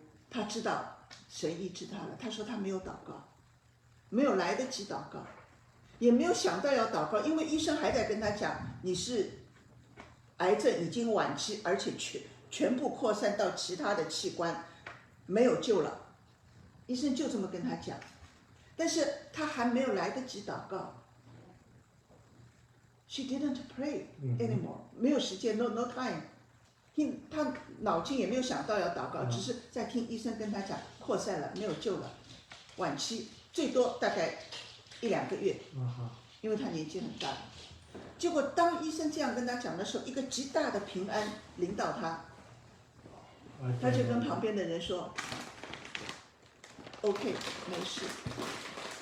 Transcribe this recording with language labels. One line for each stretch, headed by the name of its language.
Chinese: 他知道神医治他了，他说他没有祷告。没有来得及祷告，也没有想到要祷告，因为医生还在跟他讲，你是癌症已经晚期，而且全部扩散到其他的器官，没有救了。医生就这么跟他讲，但是他还没有来得及祷告。
English: She didn't pray anymore，
Chinese: 没有时间
English: ，no time。
Chinese: 他脑筋也没有想到要祷告，只是在听医生跟他讲，扩散了，没有救了，晚期。最多大概1-2个月，因为他年纪很大。结果当医生这样跟他讲的时候，一个极大的平安临到他，他就跟旁边的人说 ：“OK， 没事。”